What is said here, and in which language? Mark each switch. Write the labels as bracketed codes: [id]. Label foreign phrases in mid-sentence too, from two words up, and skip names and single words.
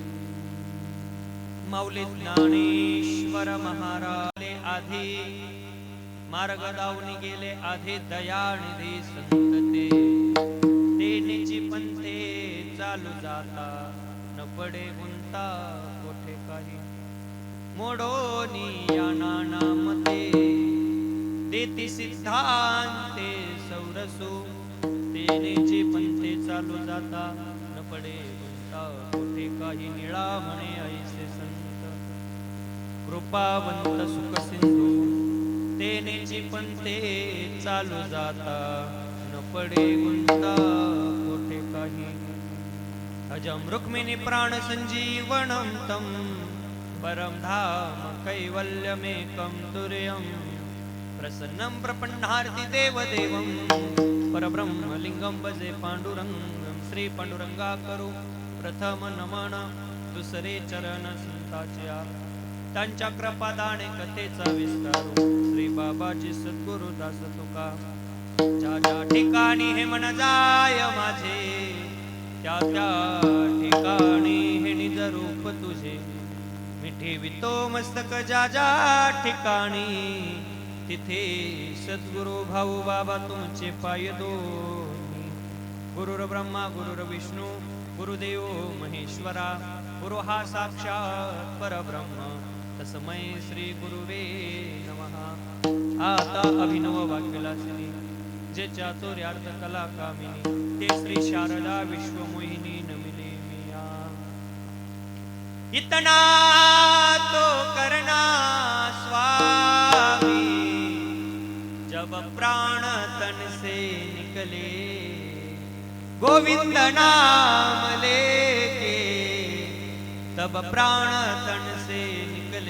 [mr] माऊली ज्ञानेश्वर महाराज आधी मार्ग दावून गेले आधी दयानिधी संत तेनेची पंथे चालू जाता न पडे गुंता कोठे काही मोडोनी या नानामते देती सिद्धांते सौरसो तेनेची पंथे चालू जाता न पडे गुंता कोठे काही निळा म्हणे ऐसे संत कृपावंत सुख सिंधू तेनेची पंथे चालू जाता न पडे गुंता कोठे काही [sa] अजम रुक्मिणी प्राण संजीवनं तं परम धाम कैवल्यमेकं तुर्यं प्रसन्नं प्रपन्नार्ति देवदेवं परब्रह्मलिंगं भजे पांडुरंगं [mr] श्री पांडुरंगा करू प्रथम नमन दुसरे चरण संताच्या त्यांच्या कृपादाने कथेचा विस्तारू श्री बाबाची सद्गुरु दास तुका ज्या ज्या ठिकाणी हे मन जाय माझे त्या त्या ठिकाणी हे निज रूप तुझे मी ठेवितो मस्तक ज्या ज्या ठिकाणी तिथे सद्गुरु भाऊ बाबा तुमचे पाय दोन्ही [sa] गुरुर ब्रह्मा गुरुर विष्णू गुरुदेव महेश्वरा गुरु हा साक्षात परब्रह्म तस्मै श्री गुरुवे नमः. [mr] आता अभिनव वाक्यलासिनी जे चातुर्यार्थ कला कामिनी ते श्री शारदा विश्वमोहिनी नमिले मिया. [hi] इतना तो करना स्वामी जब प्राण तन से निकले गोविंद नाम लेके तब प्राण तन से निकले.